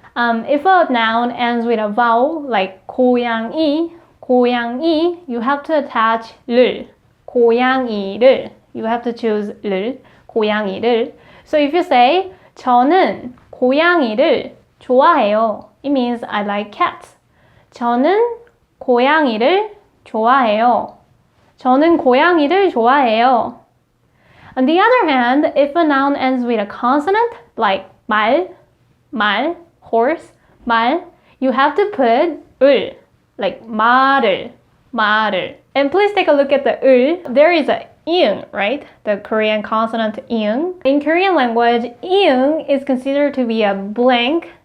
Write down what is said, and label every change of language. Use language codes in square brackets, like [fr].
[en] If a noun ends with a vowel like 고양이, you have to attach 를. 고양이를. You have to choose 를. 고양이를. So if you say [ko] 저는 고양이를 좋아해요, [en] it means I like cats. [ko] 저는 고양이를 좋아해요. 저는 고양이를 좋아해요. [en] On the other hand, if a noun ends with a consonant like 말, horse, 말, you have to put 을, like 말을. And please take a look at the 을. There is a iung, right? The Korean consonant iung. In Korean language, iung is considered to be a blank.